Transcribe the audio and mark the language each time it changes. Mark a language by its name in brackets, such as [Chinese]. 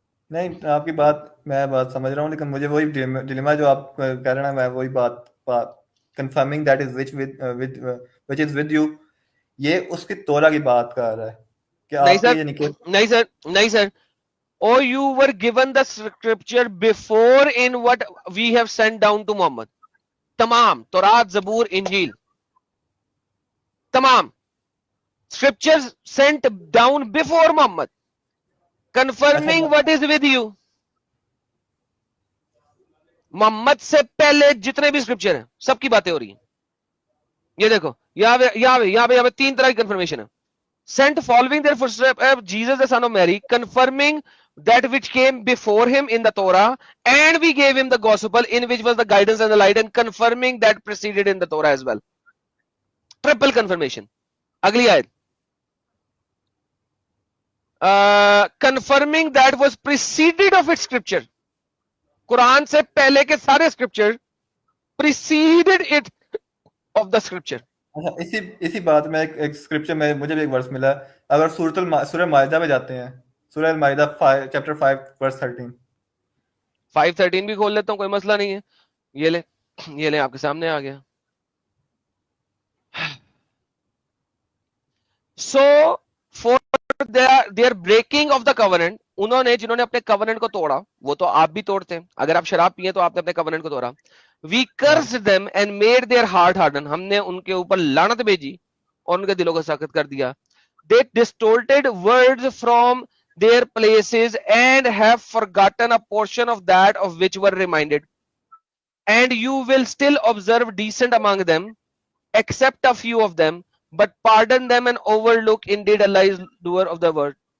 [Hindi] नहीं, आपकी बात मैं बात समझ रहा हूँ, लेकिन मुझे वही डिलेमा जो आप कह रहे हैं, मैं वही बात [English] confirming that is which is with you, [Hindi] ये उसकी तोरा की बात कर रहा है कि नहीं आपके सर, ये निकल. नहीं sir. [English] Oh, you were given the scripture before in what we have sent down to Muhammad. [Hindi] तमाम तौरात, जबूर, इंजील, तमाम [English] scriptures sent down before Muhammad, confirming what is with you. [Hindi] Mohammad से पहले जितने भी स्क्रिप्चर हैं सबकी बातें हो रही हैं. ये देखो यहाँ पे 3 तरह की कंफर्मेशन है. [English] Sent following their footsteps, Jesus the son of Mary, confirming that which came before him in the Torah, and we gave him the gospel in which was the guidance and the light, and confirming that preceded in the Torah as well. Triple confirmation. [Hindi] अगली आयत, [English] confirming that was preceded of its scripture. [Hindi] Quran से पहले के सारे scripture [English] preceded it of the scripture. [Hindi] अच्छा, इसी बात में एक स्क्रिप्चर में मुझे भी एक वर्स मिला. अगर सूरह माइदा में जाते हैं, सूरह माइदा चैप्टर 5 वर्स 13. 5:13 भी खोल लेता हूं, कोई मसला नहीं है. ये ले आपके सामने आ गया. [English] So for their breaking of the covenant, [Hindi] जिन्होंने अपने covenant को तोड़ा, वो तो आप भी तोड़ते हैं. अगर आप शराब पिए तो आपने अपने covenant को तोड़ा. [English] We cursed them and made their heart harden. [Hindi] हमने उनके ऊपर लानत भेजी और उनके दिलों को सख्त कर दिया. [English] They distorted words from their places and have forgotten a portion of that of which were reminded. And you will still observe decent among them, except a few of them, but pardon them and overlook indeed Allah is doer of the word.